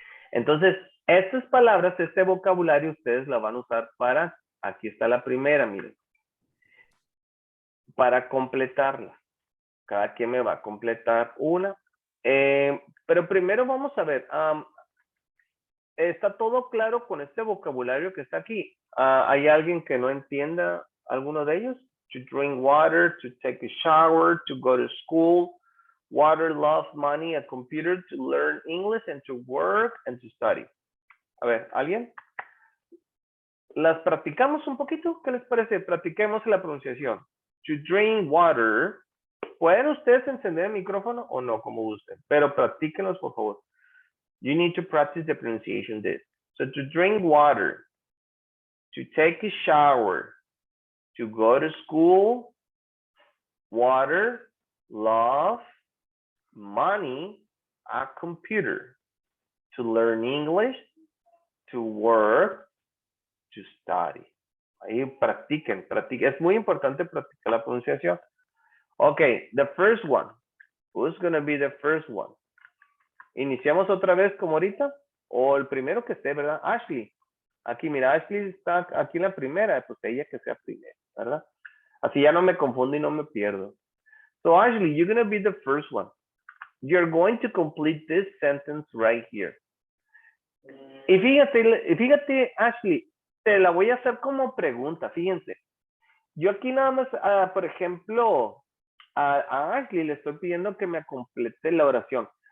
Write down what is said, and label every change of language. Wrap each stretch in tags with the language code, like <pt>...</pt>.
<es>Entonces, estas palabras, este vocabulario, ustedes la van a usar para, aquí está la primera, miren, para completarla. Cada quien me va a completar una. Pero primero vamos a ver, ¿está todo claro con este vocabulario que está aquí? ¿Hay alguien que no entienda alguno de ellos?</es> <en>To drink water, to take a shower, to go to school, water, love, money, a computer, to learn English, and to work, and to study.</en> <es>A ver, ¿alguien? ¿Las practicamos un poquito? ¿Qué les parece? Practiquemos la pronunciación.</es> <en>To drink water.</en> <es>¿Pueden ustedes encender el micrófono o no, como gusten? Pero practíquenlos, por favor.</es> <en>You need to practice the pronunciation of this. So to drink water, to take a shower, to go to school, water, love, money, a computer, to learn English, to work, to study.</en> <es>Ahí practiquen. Es muy importante practicar la pronunciación.</es> <en>Okay, the first one. Who's going to be the first one?</en> <es>¿Iniciamos otra vez como ahorita? O el primero que esté, ¿verdad? Ashley. Aquí, mira, Ashley está aquí en la primera, pues ella que sea primera, ¿verdad? Así ya no me confundo y no me pierdo.</es> <en>So, Ashley, you're going to be the first one. You're going to complete this sentence right here.</en> <es>Y fíjate, Ashley, te la voy a hacer como pregunta, fíjense. Yo aquí nada más, por ejemplo, a Ashley le estoy pidiendo que me complete la oración.</es>